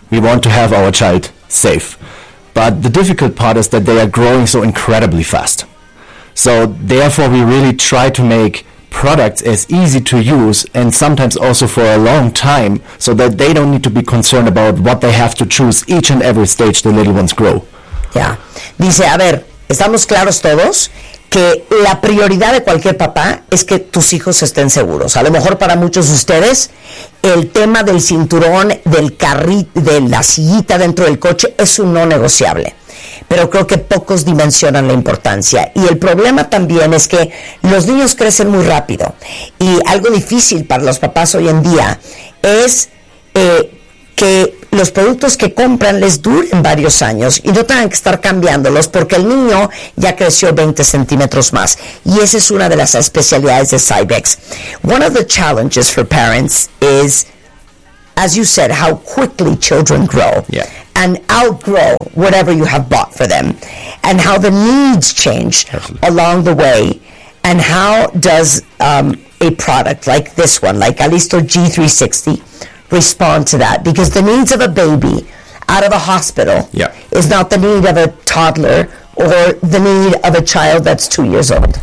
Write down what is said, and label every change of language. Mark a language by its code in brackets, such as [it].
[en] We want to have our child safe. But the difficult part is that they are growing so incredibly fast. So therefore, we really try to make products as easy to use and sometimes also for a long time so that they don't need to be concerned about what they have to choose each and every stage the little ones grow. Yeah. [es] Dice, a ver, estamos claros todos que la prioridad de cualquier papá es que tus hijos estén seguros. A lo mejor para muchos de ustedes, el tema del cinturón, del carrito, de la sillita dentro del coche, es un no negociable. Pero creo que pocos dimensionan la importancia. Y el problema también es que los niños crecen muy rápido. Y algo difícil para los papás hoy en día es que los productos que compran les duren varios años y no tengan que estar cambiándolos porque el niño ya creció 20 centímetros más. Y esa es una de las especialidades de Cybex. [en] One of the challenges for parents is, as you said, how quickly children grow and outgrow whatever you have bought for them and how the needs change along the way and how does a product like this one, like Alisto G360, respond to that, because the needs of a baby out of a hospital is not the need of a toddler or the need of a child that's 2 years old.